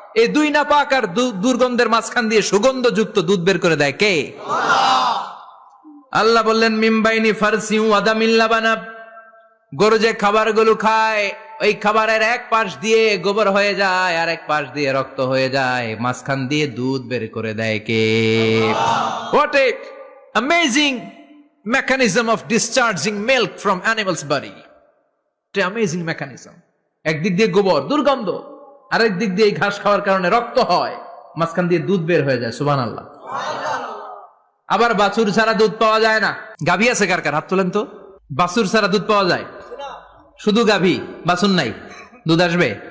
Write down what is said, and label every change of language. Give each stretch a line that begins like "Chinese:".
Bangla: এই দুই নাপাক আর দুর্গন্ধের মাঝখান দিয়ে সুগন্ধযুক্ত দুধ বের করে দেয় কে? আল্লাহ বললেন
Arabic: মিমবাইনি ফারসিউ ওয়া দামিল লাবানা,
Bangla: গরু যে খাবারগুলো খায় ওই খাবারের এক পাশ দিয়ে গোবর হয়ে যায় আর এক পাশ দিয়ে রক্ত হয়ে যায়, মাঝখান দিয়ে দুধ বের করে দেয় কে?
English: What a amazing mechanism of discharging milk from animal's body. What an amazing mechanism.
Bangla: একদিক দিয়ে গোবর দুর্গন্ধ, আরেক দিক দিয়ে ঘাস খাওয়ার কারণে রক্ত হয়, মাঝখান দিয়ে দুধ বের হয়ে যায়। সুবহানাল্লাহ। আবার বাছুর ছাড়া দুধ পাওয়া যায় না। গাভী আছে কার কার? হাত তোলেন তো। বাছুর ছাড়া দুধ পাওয়া যায়? শুধু গাভী, বাছুর নাই, দুধ আসবে?